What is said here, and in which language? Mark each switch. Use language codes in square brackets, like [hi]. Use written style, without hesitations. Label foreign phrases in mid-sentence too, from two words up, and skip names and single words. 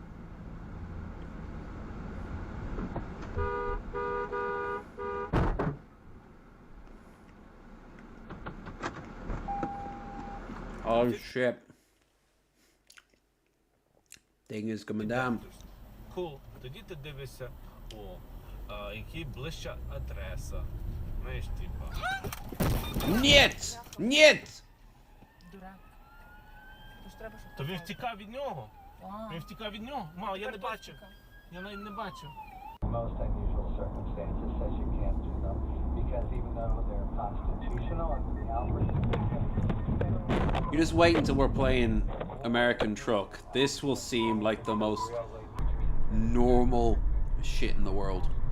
[en] Oh shit. Thing is coming down. Cool. [uk] Тоді ти дивишся, який ближча адреса. Знаєш, типа. [ru] Нет! Нет! [uk] То він втікав від нього. Він втікав від нього. Мало, я не бачив. Я навіть не бачив. [en] Most unusual circumstances says you can't do them because even though they're constitutional under the outbreak. You just wait until we're playing American Truck. This will seem like the most normal shit in the world.